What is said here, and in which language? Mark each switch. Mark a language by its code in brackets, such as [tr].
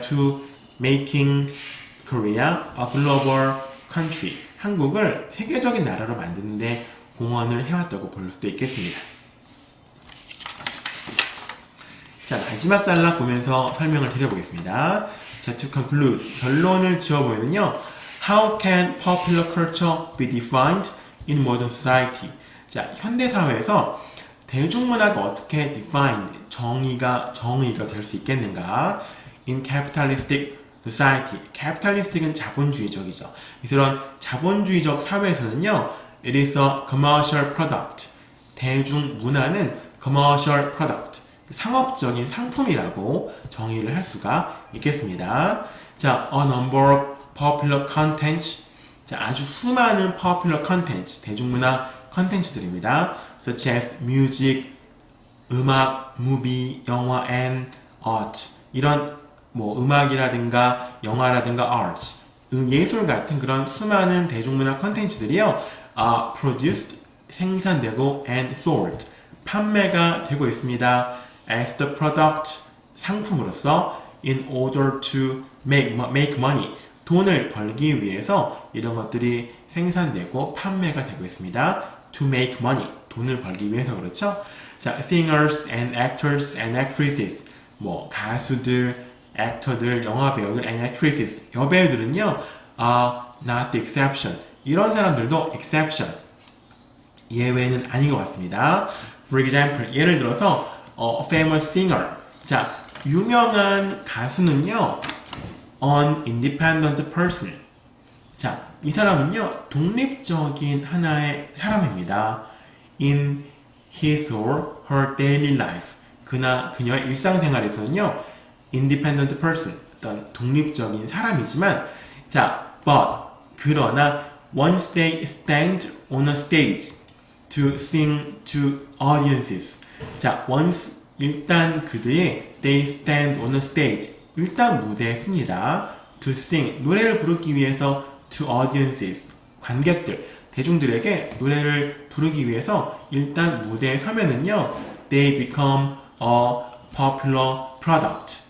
[en] to making Korea a global country, [ko] 한국을 세계적인 나라로 만드는데 공헌을 해왔다고 볼 수도 있겠습니다. 자, 마지막 단락 보면서 설명을 드려보겠습니다. [en] 자, to conclude, [ko] 결론을 지어보면요, [en] How can popular culture be defined in modern society? [ko] 자, 현대사회에서 대중문화가 어떻게 defined, 정의가 될 수 있겠는가? [en] In capitalistic society. [ko] capitalistic은 자본주의적이죠. 이런 자본주의적 사회에서는요, [en] it is a commercial product. [ko] 대중문화는 commercial product. 상업적인 상품이라고 정의를 할 수가 있겠습니다. [en] 자, a number of popular contents. [ko] 자, 아주 수많은 popular contents, 대중문화 컨텐츠들입니다. [en] such as music, 음악, movie, 영화, and art. [ko] 이런 뭐 음악이라든가 영화라든가 arts, 예술 같은 그런 수많은 대중문화 컨텐츠들이요, produced, 생산되고 and sold, 판매가 되고 있습니다. [en] as the product, [ko] 상품으로서 [en] in order to make money, [ko] 돈을 벌기 위해서 이런 것들이 생산되고 판매가 되고 있습니다. [en] to make money, [ko] 돈을 벌기 위해서 그렇죠. [en] 자, singers and actors and actresses, [ko] 뭐 가수들, 액터들, 영화 배우들, [en] and actresses, 여배우들은요, not the exception. [ko] 이런 사람들도 exception, 예외는 아닌 것 같습니다. [en] For example, [ko] 예를 들어서 [en] a famous singer. [ko] 자, 유명한 가수는요, [en] an independent person. [ko] 자, 이 사람은요, 독립적인 하나의 사람입니다. [en] in his or her daily life. [ko] 그녀의 일상생활에서는요, [en] independent person, [ko] 어떤 독립적인 사람이지만, [en] 자, but, 그러나, once they stand on a stage to sing to audiences. [ko] 자, once, 일단 그들이 [en] they stand on a stage, [ko] 일단 무대에 씁니다. [en] to sing, [ko] 노래를 부르기 위해서 [en] to audiences, [ko] 관객들, 대중들에게 노래를 부르기 위해서 일단 무대에 서면은요, [en] they become a popular product.